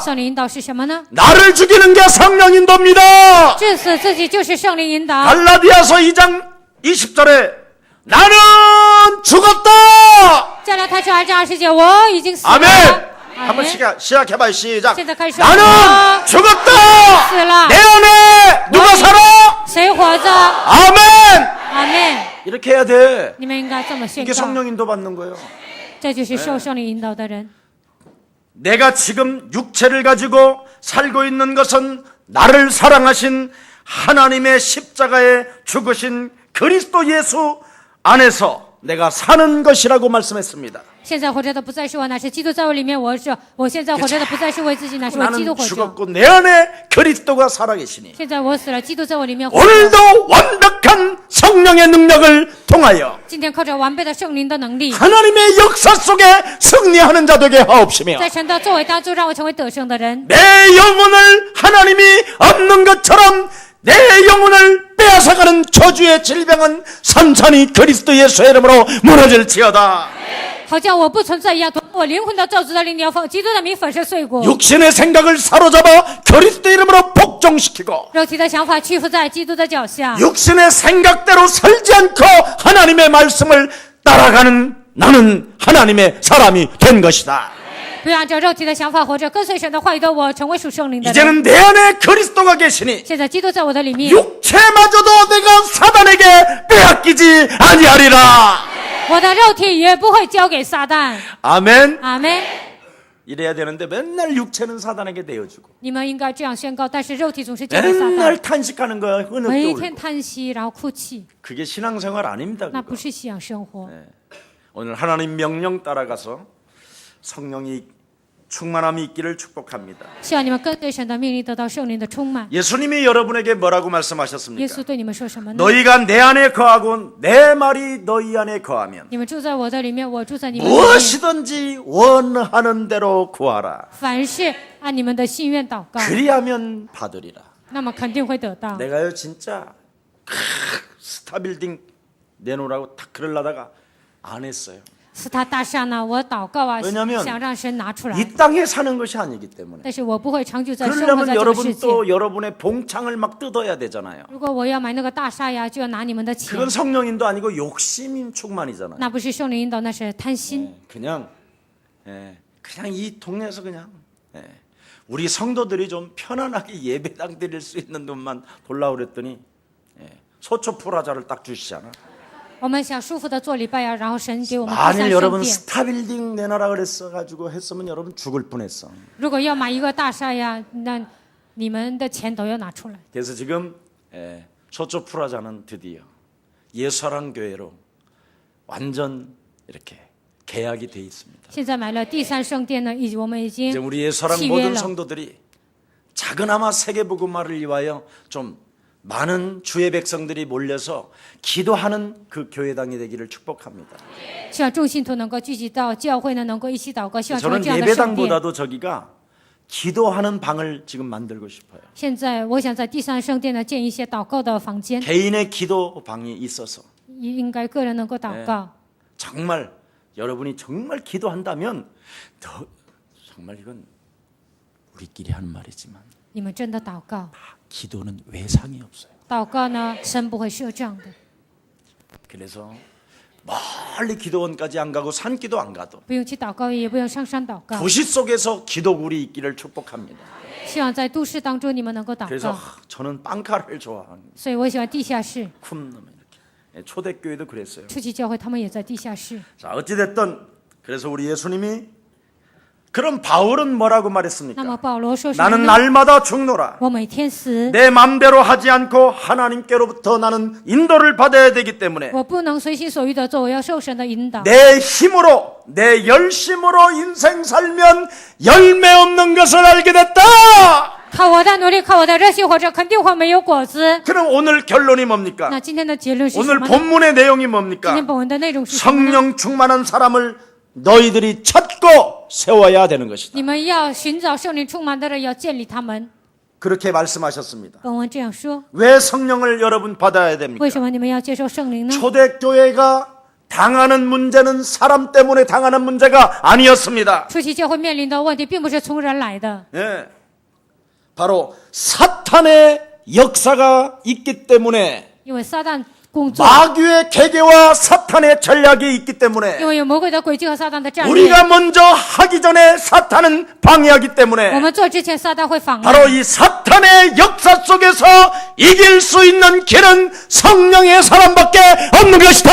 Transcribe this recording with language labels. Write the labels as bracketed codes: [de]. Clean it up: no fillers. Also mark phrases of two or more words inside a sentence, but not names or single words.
[zh] 圣灵引导是什么呢？ [ko] 나를 죽이는 게 성령 인도입니다. [zh] 致死自己就是圣灵引导。 [ko] 갈라디아서 2장 20절에 나는 죽었다. [zh] 加拉太书2章20节，我已经死了。 [ko] 아멘. [zh] 阿 [ko] 한번 [zh] 门。 [ko] 시작해봐요. 시작. [zh] 现在开始说 [ko] 나는 [zh] 我 [ko] 죽었다. [zh] 死了 [ko] 내 ， 안에 누가 살아? [zh] 谁活着？ [ko] 아멘. [zh] 阿门。 [ko] 이렇게 해야 돼. [zh] 你们应该这么宣 [ko] 이게 [zh] 告， [ko] 성령 인도 받는 거예요. [zh] 这就是受圣灵引导的人。 [ko] 내가 지금 육체를 가지고 살고 있는 것은 나를 사랑하신 하나님의 십자가에 죽으신 그리스도 예수 안에서 내가 사는 것이라고 말씀했습니다. [zh] 现在活着的不再是我，乃是基督在我里面。我现在活着的不再是为自己，乃是为基督 [ko] 나는 [zh] 活着。 [ko] 죽었고 내 안에 그리스도가 살아계시니 [zh] 现在我死了，基督在我里面活着。 [ko] 오늘도 완벽한 성령의 능력을 통하여 [zh] 今天靠着完备的圣灵的能力， [ko] 하나님의 역사 속에 승리하는 자 되게 하옵시며 [zh] 在神的作为当中，让我成为得胜的人。 [ko] 내 영혼을 하나님이 없는 것처럼 내 영혼을 빼앗아가는 저주의 질병은 산산이 그리스도 예수의 이름으로 무너질지어다. [zh] 好像我不存在一样，我灵魂的咒诅的灵要奉基督的名粉饰碎骨， [ko] 육신의 생각을 사로잡아 그리스도 이름으로 복종시키고 [zh] 肉体的想法屈服在基督的脚下， [ko] 육신의 생각대로 살지 않고 하나님의 말씀을 따라가는 나는 하나님의 사람이 된 것이다. [zh] 不要按照肉体的想法活着，跟随神的话语的我，成为属圣灵的人。 [ko] 이제는 내 안에 그리스도가 계시니 [zh] 现在基督在我的里面， [ko] 육체마저도 내가 사단에게 빼앗기지 아니하리라. [zh] 我的肉体也不会交给撒旦。 [ko] 아멘. [zh] 阿门。 [ko] 이래야 되는데 맨날 육체는 사단에게 내어주고 [zh] 你们应该这样宣告，但是肉体总是交给撒 [ko] 맨날 [zh] 旦， [ko] 탄식하는 거야. [zh] 每 [ko] 흐느껴 [zh] 天 [ko] 울고. [zh] 叹息，然后哭泣， [ko] 그게 신앙생활 아닙니다. [zh] 那 [ko] 그거. [zh] 不是信仰生活。 [ko] 오늘 하나님 명령 따라가서 성령이 충만함이 있기를 축복합니다. [zh] 希望你们跟随神的命令，得到圣灵的充满。 [ko] 예수님이 여러분에게 뭐라고 [zh] 耶 [ko] 말씀하셨습니까? [zh] 稣对你们说什么呢？ [ko] 너희가 내 안에 거하고 내 말이 너희 안에 거하면 [zh] 你们住在我的里面，我住在你们里面， [ko] 무엇이든지 원하는 대로 구하라. [zh] 凡事按你们的心愿祷告， [ko] 그리하면 받으리라. [zh] 那么肯定会得到。 [ko] 내가요 진짜 스타빌딩 내놓으라고 탁 그러려다가 안 했어요. [zh] 斯塔大厦呢，我祷告啊， [ko] 왜냐면 [zh] 想让神拿出来， [ko] 이 땅에 사는 것이 아니기 때문에. [zh] 但是我不会长久在生活 [ko] 그러려면 [zh] 在这个世 [ko] 여러분 [zh] 界。 [ko] 또 여러분의 봉창을 막 뜯어야 되잖아요. [zh] 如果我要买那个大厦呀，就要拿你们的钱， [ko] 그건 성령인도 아니고 욕심 충만이잖아요. [zh] 那不是圣灵引导，那是贪心。 [ko] 그냥 이 동네에서 그냥 우리 성도들이 좀 편안하게 예배당 드릴 수 있는 돈만 돌라 그랬더니 소초 프라자를 딱 주시잖아. [zh] 我们想舒服的做礼拜呀，然后神给我们第 [ko] 만일 [zh] 三圣 [ko] 여러분 [zh] 殿。 [ko] 스타빌딩 내놔라 그랬어 가지고 했으면 여러분 죽을 뻔했어. [zh] 如果要买一个大厦呀，那你们的钱都要拿出来。 [ko] 그래서 지금 소초 프라자는 드디어 예수사랑 교회로 완전 이렇게 계약이 돼 있습니다. [zh] 现在买了第三圣殿呢，我们已 [ko] 이제 [zh] 经 [ko] 우리 예수사랑 [zh] 契约 [ko] 모든 [zh] 了。 [ko] 성도들이 작은아마 세계복음화를 위하여 좀 많은 주의 백성들이 몰려서 기도하는 그 교회당이 되기를 축복합니다. [zh] 希望众信徒能够聚集到教会呢，能够一起祷告，希望成为 [ko] 저는 [zh] 这样的圣殿。 [ko] 예배당보다도 저기가 기도하는 방을 지금 만들고 싶어요. [zh] 现在我想在第三圣殿呢建一些祷告的房间， [ko] 개인의 기도 방이 있어서 [zh] 应该个人能够祷告。 [ko] 정말 여러분이 정말 기도한다면 정말 이건 우리끼리 하는 말이지만 [zh] 你们真的祷告， [ko] 기도는 외상이 없어요. [zh] 祷告呢，神不会设这样的。 [ko] 그래서 멀리 기도원까지 안 가고 산기도 안 가도 [zh] 不用去祷告，也不用上山祷告， [ko] 도시 속에서 기도굴이 있기를 축복합니다. [zh] 希望在都市当中你们能够祷 [ko] 그래서 [zh] 告。 [ko] 저는 빵카를 좋아합니다. [zh] 所以我喜欢地下室， [ko] 쿰 이렇게. 초대교회도 그랬어요. [zh] 初期教会他们也在地下室。 [ko] 자, 어찌 됐든 그래서 우리 예수님이 그럼 바울은 뭐라고 [zh] 那么 [ko] 말했습니까? [zh] 保罗说什么 [ko] 나는 [zh] 呢？ [ko] 날마다 죽노라. [zh] 我每天死， [ko] 내 맘대로 하지 않고 하나님께로부터 나는 인도를 받아야 되기 때문에 [zh] 我不能随心所欲的做，我要受神的引导。 [ko] 내 힘으로 내 열심으로 인생 살면 열매 없는 것을 알게 됐다. [zh] 靠我的努力，靠我的热心活着，肯定会没有果子。 [ko] 그럼 오늘 결론이 뭡니까? [zh] 那今天的结论是什 [ko] 오늘 [zh] 么呢？ [ko] 본문의 내용이 [zh] 今 [ko] 뭡니까? [zh] 天本文的内容是什么呢？ [ko] 성령 충만한 사람을 너희들이 찾고 세워야 되는 것이다. [zh] 你们要寻找圣灵充满的人，要建立他们。 [ko] 그렇게 말씀하셨습니다. [zh] 本文这样说， [ko] 왜 성령을 여러분 받아야 됩니까? [zh] 为什么你们要接受圣灵呢？ [ko] 초대교회가 당하는 문제는 사람 때문에 당하는 문제가 아니었습니다. [zh] 初期教会面临的问题，并不是从人来的， [ko] 예. 바로 사탄의 역사가 있기 때문에 [zh] 因为撒旦工作， [ko] 마귀의 계계와 사탄의 전략이 있기 [zh] 因 [ko] 때문에 [zh] 为有魔鬼的诡计和撒旦的战略。 [ko] 우리가 먼저 하기 전에 사탄은 방해하기 [zh] 我 [ko] 때문에 [zh] 们做之前，撒旦会妨碍。 [ko] 바로 이 사탄의 역사 속에서 이길 수 있는 길은 성령의 사람밖에 없는 것이다.